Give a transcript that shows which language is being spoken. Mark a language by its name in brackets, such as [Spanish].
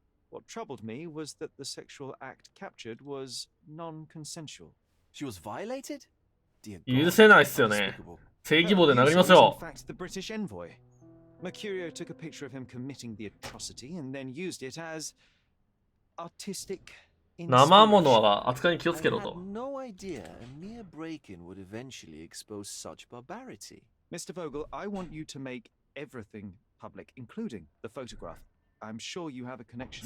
[English] What troubled me was that the sexual act captured was non-consensual. She was violated? Dear [Japanese] 許せないっすよね。正義棒で殴りますよ。 [English] In fact, the British envoy. Mercurio took a picture of him committing the atrocity and then used it as artistic [Japanese] 生ものは扱いに気をつけろと。 [English] I had no idea a mere break-in would eventually expose such barbarity. Mr. Vogel, I want you to make everything public, including the photograph. I'm sure you have a connection.